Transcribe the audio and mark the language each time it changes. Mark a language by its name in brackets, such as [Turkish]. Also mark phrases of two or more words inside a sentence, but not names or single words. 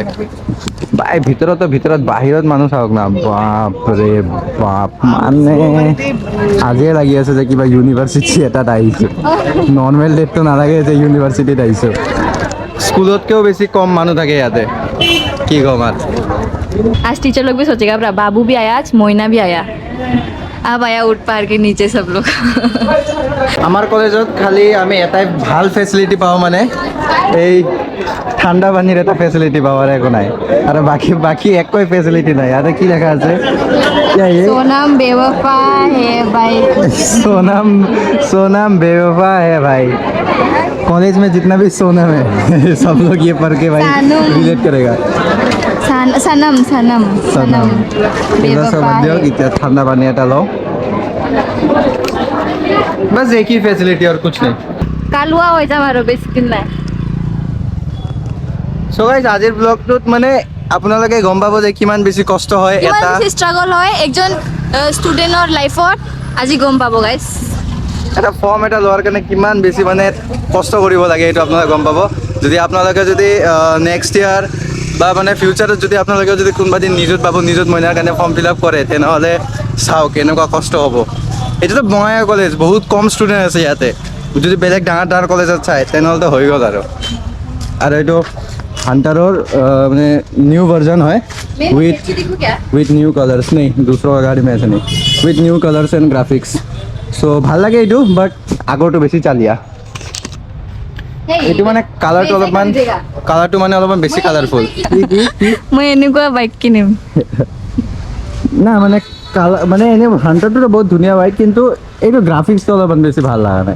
[Assamese] ভিতৰত বাহিৰত মানুহ চাওক না, বাপৰে বাপ। মানে আজিয়ে লাগি আছে যে কিবা ইউনিভাৰ্চিটি এটাত আহিছোঁ, নৰ্মেল ডেটটো নালাগে যে ইউনিভাৰ্চিটিত আহিছোঁ। স্কুলতকেও বেছি কম মানুহ থাকে ইয়াতে, কি ক'ম আৰু। [Hindi] आज टीचर लोग भी सोचेगा ब्रा, बाबू भी आया आज, मोइना भी आया, अब आया उठ पार के नीचे सब लोग। [Assamese] আমাৰ কলেজত খালি আমি এটাই ভাল ফেচিলিটি পাওঁ, মানে এই ঠাণ্ডা পানীৰ এটা ফেচিলিটি পাওঁ, আৰু একো নাই। আৰু বাকী একোৱে ফেচিলিটি নাই। ইয়াতে কি দেখা আছে, [Hindi] सोनम बेवफा है भाई। सोनम बेवफा है भाई। कॉलेज में जितना भी सोनम है सब लोग ये पढ़ के भाई सानम। रिलेट करेगा। सनम बेवफा है। [Assamese] এতিয়া ঠাণ্ডা পানী এটা লওঁ, [Hindi] बस एक ही फैसिलिटी और कुछ नहीं। [Assamese] কালুয়া হৈ যাম আৰু বেছি দিন নাই। [English] so guys [Assamese] আজিৰ ব্লগটোত মানে আপোনালোকে গম পাব যে কিমান বেছি কষ্ট হয় কিমান এটা বেছি ষ্ট্ৰাগল হয় একজন ষ্টুডেণ্টৰ লাইফত, আজি গম পাব গাইজ। এটা ফৰ্ম এটা লোৱাৰ কাৰণে কিমান বেছি মানে কষ্ট কৰিব লাগে, এইটো আপোনালোকে গম পাব। যদি আপোনালোকে যদি নেক্সট ইয়াৰ বা মানে ফিউচাৰত যদি আপোনালোকে যদি কোনোবা দিন নিযুত মইনাৰ কাৰণে [English] form fill up [Assamese] কৰে, তেনেহ'লে চাওক কেনেকুৱা কষ্ট হ'ব। এইটোতো বঙাইগাঁও কলেজ, বহুত কম ষ্টুডেণ্ট আছে ইয়াতে। যদি বেলেগ ডাঙৰ কলেজত চায় তেনেহ'লেতো হৈ গ'ল আৰু এইটো হাণ্টাৰৰ মানে নিউ ভাৰ্জন হয়, [English] with new colours [Hindi] नहीं, दूसरा गाड़ी में ऐसा नहीं, [English] with new colours and graphics. [Assamese] চ' ভাল লাগে এইটো, বাট আগৰটো বেছি চালিয়া। এইটো মানে কালাৰটো মানে অলপমান বেছি কালাৰফুল। মই এনেকুৱা বাইক কিনিম। না মানে কালাৰ মানে এনেই হাণ্টাৰটোতো বহুত ধুনীয়া বাইক, কিন্তু এইটো গ্ৰাফিক্সটো অলপমান বেছি ভাল লগা নাই।